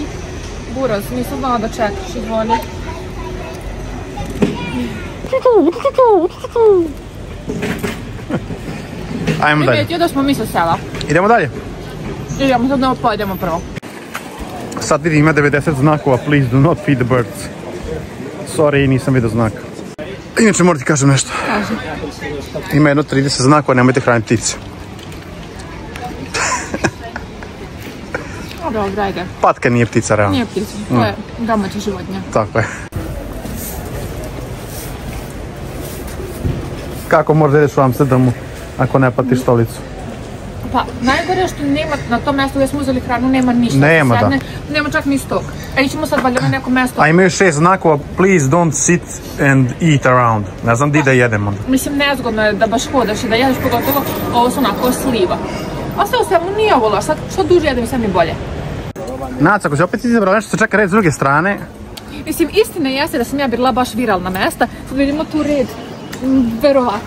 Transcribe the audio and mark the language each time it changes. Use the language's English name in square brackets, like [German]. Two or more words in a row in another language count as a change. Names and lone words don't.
[Serbian] Buraz, nisam znala da čekaš, izvoni. Ajmo dalje. Primetio da smo mi sa sela. Idemo dalje. Idemo, sad da pojedemo prvo. Sad vidim ima 90 znakova, [English] please do not feed the birds. Sorry, [Serbian] nisam vidio znak. Inače moram ti kažem nešto. Ima jedno 30 znakova, nemojte hraniti ptice. Dobro, ajde. Patka nije ptica, realno. Nije ptica, to je domaća životinja. Tako je. Kako možeš da ideš u Amsterdamu ako ne platiš stolicu? Pa, najgore je što nema na tom mjestu gdje smo uzeli hranu, nema ništa. Nema, da. Nema čak ni stok. A ićemo sad valjda na neko mjesto. A imaju 6 znakova, [English] please don't sit and eat around. [Serbian] Ne znam di da jedem onda. Mislim, nezgodno je da baš hodaš i da jedeš, pogotovo ovo su onako sliva. Ostao sam, nije ovo loš, sad što duže jedem sve mi bolje. Naca, ako si opet izabrala nešto, čeka red s druge strane. Mislim, istina jeste da sam ja bila baš viralna mesta. Sad vidimo tu red, verovatno.